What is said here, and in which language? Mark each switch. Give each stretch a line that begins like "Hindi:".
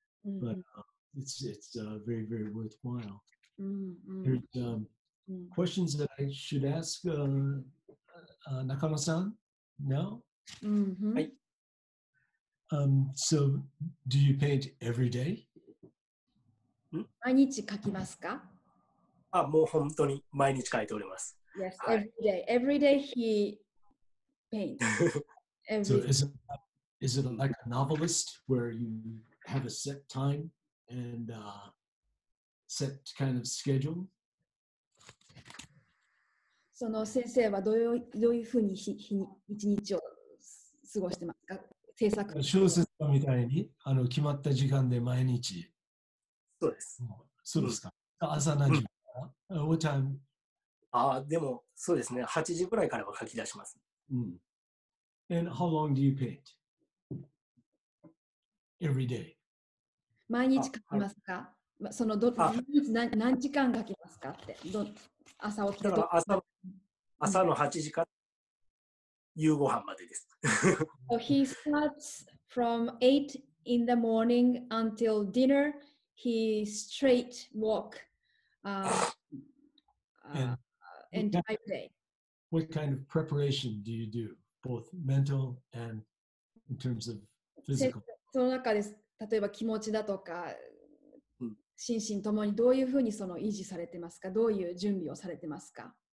English: But it's very, very worthwhile. There's questions that I should ask Nakano-san now. So, do you paint every day?
Japanese: 毎日描きますか？もう本当に毎日描いております。 Yes, every day. Every day he paints. So is it like a novelist where you have a set time and set kind of schedule? その先生はどういうふうに一日を過ごしてますか？制作。小説家みたいに決まった時間で毎日。そうです。そうですか。朝何時から？
English: What time?
Japanese: でもそうですね。 8時ぐらいからは書き出します。
English: And how long do you paint? Every day.
Japanese: 毎日書きますか？その毎日何時間書きますかって。朝起きて。だから朝の8時から夕ご飯までです。
English: So he starts from 8 in the morning until dinner. He straight walk entire day. What kind of preparation do you do, both mental and in terms of physical?
Japanese: その中で例えば気持ちだとか心身ともにどういうふうにその維持されてますか？どういう準備をされてますか？